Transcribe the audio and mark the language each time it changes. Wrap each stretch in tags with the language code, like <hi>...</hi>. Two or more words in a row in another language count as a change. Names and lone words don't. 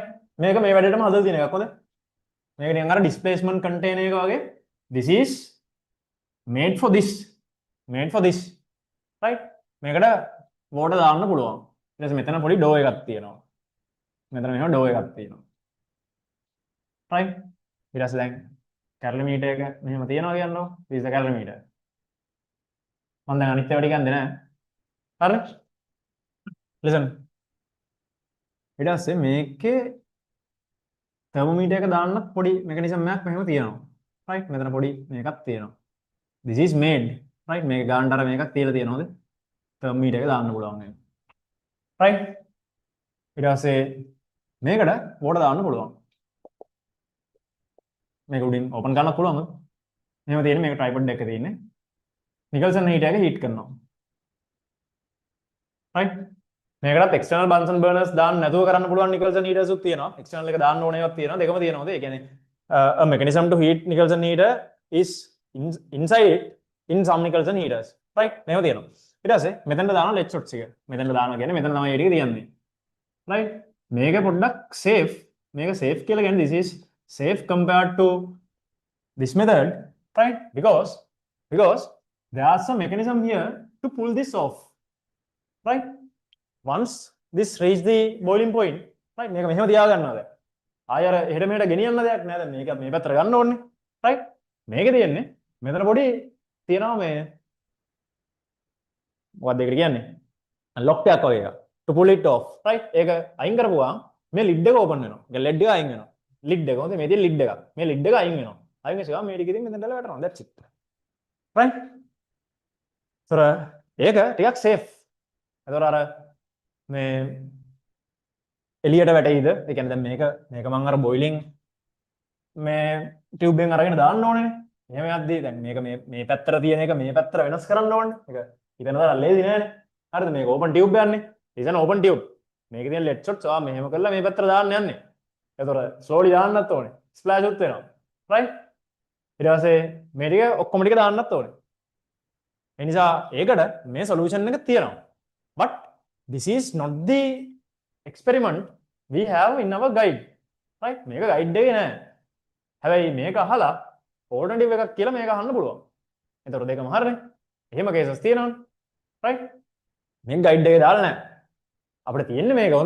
<si>මේක මේ වැඩේටම හදලා තියෙන එකක් හොඳ. මේක නිකන් අර</si> <en>displacement container</en> <si>එක වගේ.</si> <en>This is made for this. Made for this. right?</en> <si>මේකට water දාන්න පුළුවන්. ඊට පස්සේ මෙතන පොඩි door එකක් තියෙනවා. මෙතන මෙහෙම door එකක් තියෙනවා. right? ඊට පස්සේ දැන් calorimeter එක මෙහෙම තියෙනවා කියන්නකො.</si> <en>this is the calorimeter.</en> <si>මම දැන් අනිත් ඒවා ටික ගන්නෙ නෑ. හරි? listen. ඊට පස්සේ මේකේ thermometer එක දාන්න පොඩි mechanism එකක් මෙහෙම තියෙනවා. right? මෙතන පොඩි මේකක් තියෙනවා.</si> <en>this is made. right?</en> <si>මේක ගානට අර මේකක් තියලා තියෙනවද? thermometer එක දාන්න පුළුවන් වෙන. right? ඊට පස්සේ මේකට water දාන්න පුළුවන්. මේක උඩින් open කරන්න පුළුවන්ද? මෙහෙම තියෙන්නේ මේක tripod එකක තියෙන්නේ. Nicholson heater එක heat කරනවා. right? මේකටත්</si> <en>external Bunsen burners</en> <si>දාන්න නැතුව කරන්න පුළුවන් Nicholson heaters උත් තියෙනවා. external එක දාන්න ඕන ඒවාත් තියෙනවා. දෙකම තියෙනවද? ඒ කියන්නේ</si> <en>a mechanism to heat Nicholson heater is inside it in some Nicholson heaters. right?</en> <si>මේව තියෙනවා. ඊට පස්සේ මෙතනට දානවා</si> <en>LED shots</en> <si>එක. මෙතනට දානවා කියන්නේ මෙතන තමයි ඒ ටික තියන්නේ.</si> <en>right?</en> <si>මේක පොඩ්ඩක් safe. මේක safe කියලා කියන්නේ</si> <en>this is safe compared to this method, right? Because there are some mechanism here to pull this off. right? once this reach the boiling point, right?</en> <si>මේක මෙහෙම තියාගන්නවා දැන්. ආයෙ අර එහෙට මෙහෙට ගෙනියන්න දෙයක් නෑ දැන්. මේක මේ පැත්තට ගන්න ඕනේ. right? මේකේ තියෙන්නේ මෙතන පොඩි තියෙනවා මේ මොකක්ද ඒකට කියන්නේ? ලොක් එකක් වගේ එකක්. to pull it off, right? ඒක අයින් කරපුවා මේ lid එක open වෙනවා. ඒක lid එක අයින් වෙනවා. lid එක හොඳේ මේ තියෙන lid එක. මේ lid එක අයින් වෙනවා. අයින් වෙච්ච මේ ටික ඉතින් මෙතන දාලා වැටෙනවා.</si> <en>that's it. right? so</en> <si>ඒක ටිකක් safe. එතකොට අර මේ එළියට වැටෙයිද? ඒ කියන්නේ දැන් මේක මම අර බොයිලින් මේ ටියුබ් එකෙන් අරගෙන දාන්න ඕනේනේ. එහෙම යද්දී දැන් මේක මේ පැත්තට තියෙන එක මේ පැත්තට වෙනස් කරන්න ඕනේ. ඒක හිතන තරම් ලේසි නෑනේ. හරිද? මේක</si> <en>open tube</en> <si>එකක්නේ. ඉතින්</si> <en>open tube.</en> <si>මේකේ තියෙන</si> <en>lead shots</en> <si>මෙහෙම කරලා මේ පැත්තට දාන්න යන්නේ. එතකොට slowly දාන්නත් ඕනේ. splash උත් වෙනවා. right? ඊට පස්සේ මේ ටික ඔක්කොම ටික දාන්නත් ඕනේ. ඒ නිසා ඒකට මේ solution එක තියෙනවා.</si> <en>but this is not the experiment we have in our guide. right?</en> <si>මේක guide එකේ නෑ. හැබැයි මේක අහලා alternative එකක් කියලා මේක අහන්න පුළුවන්. එතකොට දෙකම හරිනේ. එහෙම cases තියෙනවනේ. right? මේක guide එකේ දාලා නෑ. අපිට තියෙන්නේ මේක හොඳ.</si>